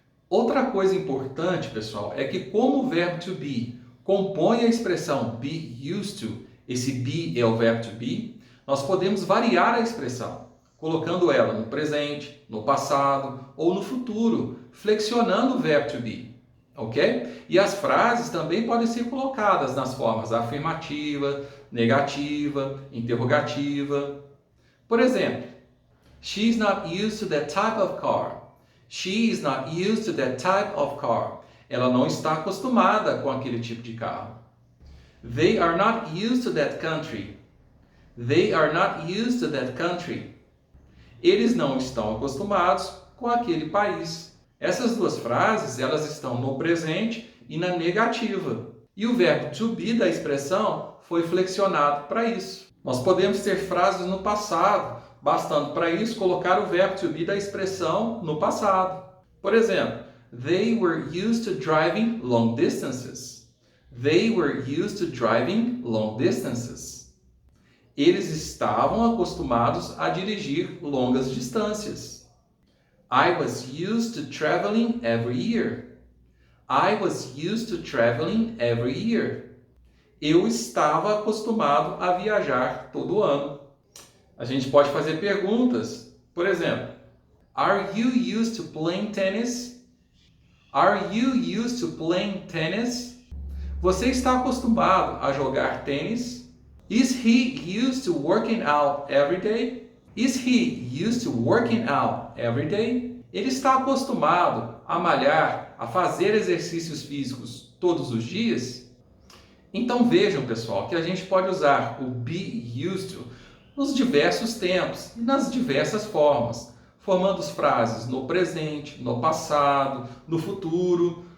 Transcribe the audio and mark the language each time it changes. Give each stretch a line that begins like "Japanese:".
Portuguese: Outra coisa importante, pessoal, é que como o verbo to be compõe a expressão be used to, esse be é o verbo to be, nós podemos variar a expressão, colocando ela no presente, no passado ou no futuro, flexionando o verbo to be. Ok? E as frases também podem ser colocadas nas formas afirmativa, negativa, interrogativa. Por exemplo,
English: she's not used to that type of car. She is not used to that type of car.
Portuguese: Ela não está acostumada com aquele tipo de carro.
English: They are not used to that country. They are not used to that country.
Portuguese: Eles não estão acostumados com aquele país. Essas duas frases, elas estão no presente e na negativa. E o verbo to be da expressão foi flexionado para isso. Nós podemos ter frases no passado, bastando para isso colocar o verbo to be da expressão no passado. Por exemplo,
English: they were used to driving long distances. They were used to driving long distances.
Portuguese: Eles estavam acostumados a dirigir longas distâncias.
English: I was used to traveling every year. I was used to traveling every year.
Portuguese: Eu estava acostumado a viajar todo ano. A gente pode fazer perguntas. Por exemplo,
English: are you used to playing tennis? Are you used to playing tennis?
Portuguese: Você está acostumado a jogar tênis?
English: Is he used to working out every day? Is he used to working out every day?
Portuguese: Ele está acostumado a malhar, a fazer exercícios físicos todos os dias? Então vejam, pessoal, que a gente pode usar o be used to nos diversos tempos e nas diversas formas, formando frases no presente, no passado, no futuro.